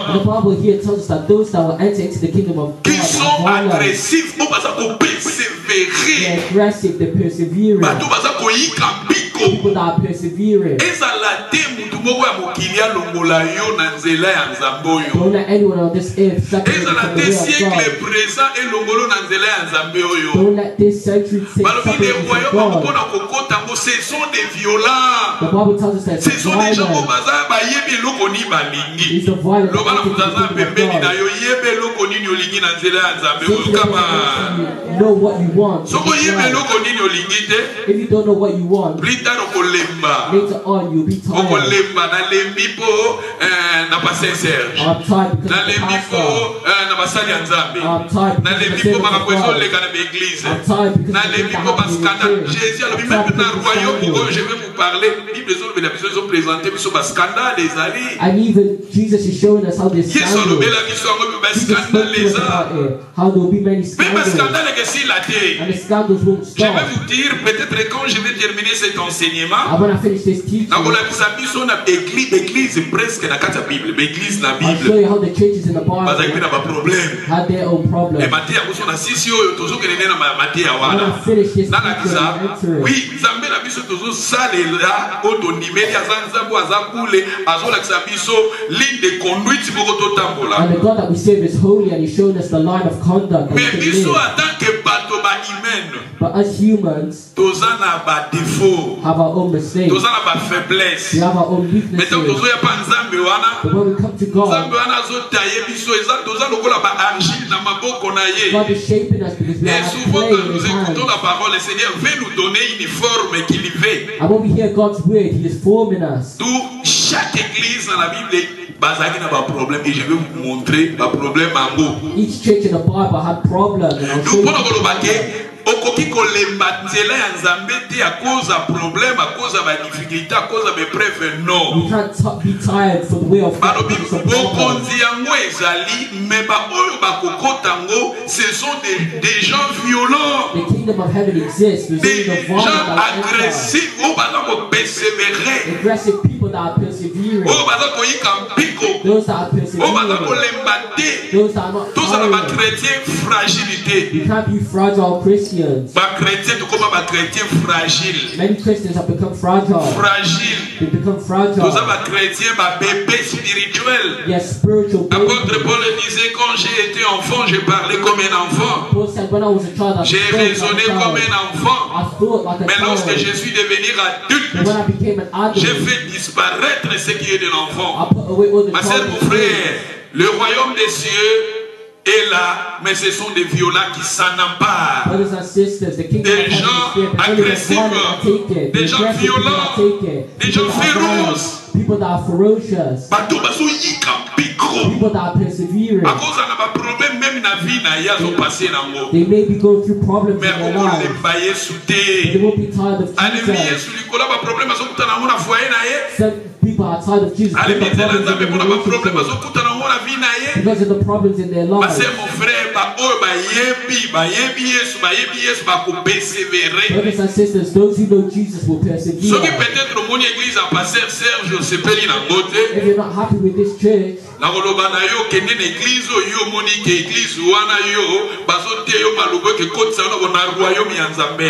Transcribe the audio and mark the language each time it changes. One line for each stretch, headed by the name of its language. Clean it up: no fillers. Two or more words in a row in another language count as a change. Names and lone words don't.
English: And the Bible here tells us that those that will enter into the kingdom of
French: qui
English: God
French: sont
English: are violent,
Lingala: agressifs oyo baza kopersévérer
English: they're aggressive, they're persevering.
Lingala: bato baza koyika mpiko
English: People that are persevering.
Lingala: ezala te mutu moko ya mokili alongola yo na nzela ya nzambe oyo
English: Don't let anyone on this earth separate you
Lingala: ezala
English: from the
Lingala: te
English: way of
French: siècle
English: God.
Lingala: présent elongolo na nzela ya nzambe oyo
English: Don't let this century
Lingala: balobi
English: separate
French: les
English: you from
French: royaumes
English: God.
Lingala: mpona kokota ngo
French: ce sont des violents
English: The Bible tells us that
French: ce sont des gens oyo
English: violence
Lingala: baza bayebi eloko nini balingi
English: is the violence
Lingala: loba na
English: of
Lingala: moto aza
English: the
Lingala: pembeni
English: kingdom
Lingala: na
English: of God.
Lingala: yo yeba eloko nini olingi na nzela ya nzambe
English: Simply
Lingala: oyo kama
English: you know what you want.
Lingala: soki oyeba eloko nini olingi te
English: If you don't know what you want,
French: plus tard
Lingala: okolemba
English: later on you'll be tired.
Lingala: okolemba nalembi mpo na paster serge
English: I'm tired because of the
Lingala: nalembi mpo
English: pastor.
Lingala: na basali ya nzambe
English: I'm tired because of
Lingala: nalembi
English: the
Lingala: mpo
English: servants of
Lingala: makambo
English: God.
Lingala: ezoleka na baeglise
English: I'm tired because of the
Lingala: nalembi
English: things
Lingala: mpo
English: that happen in the
Lingala: bascandale
English: church.
Lingala: jésus alobi
English: I'm
French: même
English: tired
Lingala: na
English: because of
French: royaume
English: scandal.
Lingala: oyo
French: je vais vous parler
Lingala: bible ezolobela biso ezoprésente biso bascandale ezali
English: And even Jesus is showing us how there's
Lingala: yesu
English: scandals.
Lingala: alobela biso yango mpe
English: Jesus spoke
Lingala: bascandale
English: to us
Lingala: eza
English: about it, how there will be many
Lingala: mpe
English: scandals.
Lingala: bascandale ekesila te
English: And the scandals won't
French: je vais
English: stop.
French: vous dire peut-être quand je vais terminer cet enseignement
English: And when I finish this teaching,
Lingala: nakolakisa biso na église presque na kati ya bible baeglise na
English: I'll show
Lingala: bible
English: you how the churches in the
Lingala: bazalaki mpe
English: Bible
Lingala: na baproblème
English: had their own problems.
Lingala: mate yango so na sisi oyo tozokende nde na mate ya
English: When
Lingala: wana
English: I finish this teaching,
Lingala: nalakisa
English: I'm entering.
Lingala: wi nzambe na biso tozosalela oyo tondimeli aza nzambe oyo aza kule azolakisa biso
French: ligne de conduite
Lingala: moko totambola
English: And the God that we serve is holy, and He's shown us the line of conduct that
French: mais
English: we can
Lingala: biso
English: live.
French: en tant que
Lingala: bato bahumaine
English: But as humans,
Lingala: toza na badefau
English: have our own mistakes.
Lingala: toza na bafaiblesse
English: We have our own
Lingala: mais ntango
English: weaknesses.
Lingala: tozoya pa nzambe wana
English: But when we come to
Lingala: nzambe
English: God,
Lingala: wana azotaye biso toza lokola baargile na maboko na ye
English: God is shaping us because we
French: et
English: are
French: souvent
English: clay
French: quand
English: in
French: nous
English: His
French: écoutons
English: hands.
French: la parole le Seigneur veut nous donner une forme qu'il veut.
English: And when we hear God's word, He is forming us.
French: D'où chaque église dans la Bible
Lingala: bazaki na ba problème
French: et je vais vous montrer
Lingala: ba problème ango.
English: Each church in the Bible had problems, and I'll show
French: Nous
English: you.
Lingala: pona koloba ke okoki kolemba nzela ya nzambe te
French: à cause
Lingala: ya problème
French: à cause
Lingala: ya ba difficulté
French: à cause
Lingala: ya ba épreuve non.
English: We can't be tired for the way of
Lingala: Balobi
English: because of problems.
Lingala: bokonzi yango ezali mais ba oyo bakokota ngo
French: ce sont des gens violents.
English: The kingdom of heaven exists. There's
French: Des
English: only the violent
French: gens
English: that enter.
Lingala: agressifs oyo baza kopersévérer.
English: Aggressive people that are persevering.
Lingala: oyo baza koyika mpiko
English: Those that are
Lingala: oyo baza
English: persevering.
Lingala: kolemba te
English: Those that are not
Lingala: tozala
English: tired.
Lingala: bachrétien fragilité
English: We can't be fragile Christians.
Lingala: bachrétien tokoma bachrétien fragile
English: Many Christians have become fragile.
Lingala: fragile
English: They become
Lingala: toza
English: fragile.
Lingala: bachrétien babébé spirituel.
English: Yes, spiritual
French: Apôtre
English: babies.
French: Paul disait quand j'ai été enfant je parlais comme un enfant,
English: Paul said, when I was a child, I
French: j'ai
English: spoke like
French: raisonné
English: a
French: comme
English: child.
French: un enfant,
English: I thought like a
French: mais lorsque je
English: child.
French: suis devenu
English: But
French: adulte
English: when I became an
French: j'ai
English: adult,
French: fait disparaître ce qui est de l'enfant.
English: I put away all the
French: Ma sœur, mon
English: childish things.
French: frère, le royaume des cieux est là, mais ce sont des violents qui s'en emparent.
English: Brothers and sisters, the kingdom
French: Des
English: of heaven is
French: gens
English: here, but only the
French: agressifs,
English: violent that take it.
French: des
English: The
French: gens
English: aggressive people
French: violents,
English: that take it.
French: des
English: People
French: gens
English: that are violent,
French: féroces.
English: people that are ferocious,
Lingala: Bato bazoyika mpiko.
English: people that are persevering.
French: À cause
Lingala: na ba problème même na vie na ye azopase nango.
English: They may be going through problems
French: Mais
English: in their lives,
Lingala: akokolemba Yesu
English: but they
Lingala: te.
English: won't be tired of
Lingala: Alemi
English: Jesus.
Lingala: Yesu likolo ba problème azokuta nango na foyer na ye.
English: Some people are tired of Jesus because
Lingala: Alemi
English: of
Lingala: nzela
English: problems
Lingala: nzambe
English: in
Lingala: mpona
English: their
Lingala: ba problème
English: relationship,
Lingala: azokuta nango na vie na ye.
English: because of the problems in their
French: Parce
English: lives.
French: que mon frère
Lingala: ba oyo bayebi Yesu bakopersévérer.
English: Brothers and sisters, those who know Jesus will persevere.
Lingala: Soki peut-être omoni église ya pasteur Serge osepeli nango te.
English: If you're not happy with this church,
Lingala: nakoloba na yo kende na église oyo omoni ke église wana yo bazote yo maloba ekekotisa yo na royaume ya nzambe.